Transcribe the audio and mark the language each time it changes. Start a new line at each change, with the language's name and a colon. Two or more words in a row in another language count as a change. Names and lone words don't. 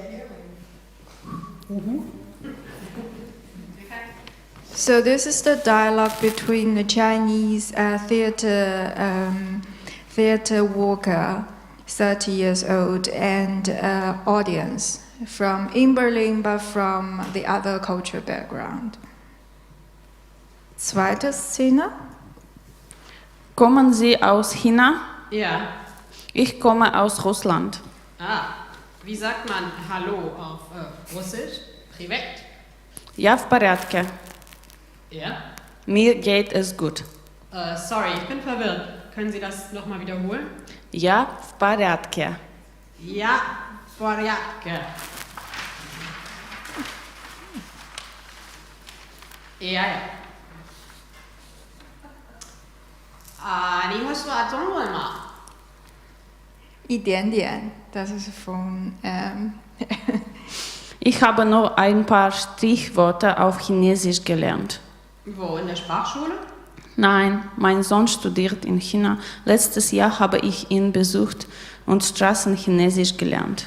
English: So this is the dialogue between the Chinese theater worker, 30 years old, and audience from in Berlin, but from the other cultural background.
German: Zweite Szene. Kommen Sie aus China? Ja. Ich komme aus Russland. Wie sagt man Hallo auf Russisch?
Russian: Privet. Я в порядке.
German: Ja? Mir geht es gut. Sorry, ich bin verwirrt. Können Sie das nochmal wiederholen?
Russian: Я в порядке. Ja, в порядке. Ja. Нихошла Тонлема.
Chinese: 一点点.
German: Das ist von... Ich habe nur ein paar Stichworte auf Chinesisch gelernt. Wo, in der Sprachschule? Nein, mein Sohn studiert in China. Letztes Jahr habe ich ihn besucht und Straßenchinesisch gelernt.